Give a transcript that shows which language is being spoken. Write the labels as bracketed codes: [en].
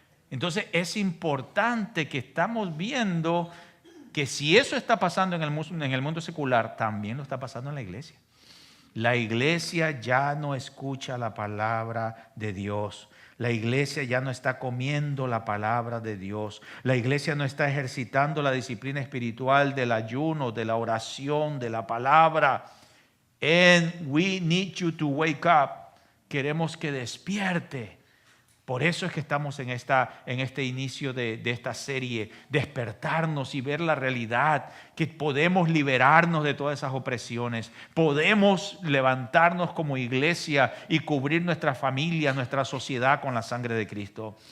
[es] Entonces es importante que estamos viendo que si eso está pasando en el mundo secular, también lo está pasando en la iglesia. La iglesia ya no escucha la palabra de Dios. La iglesia ya no está comiendo la palabra de Dios. La iglesia no está ejercitando la disciplina espiritual del ayuno, de la oración, de la palabra. [en] And we need you to wake up. [es] Queremos que despierte. Por eso es que estamos en este inicio de esta serie, despertarnos y ver la realidad, que podemos liberarnos de todas esas opresiones, podemos levantarnos como iglesia y cubrir nuestra familia, nuestra sociedad con la sangre de Cristo.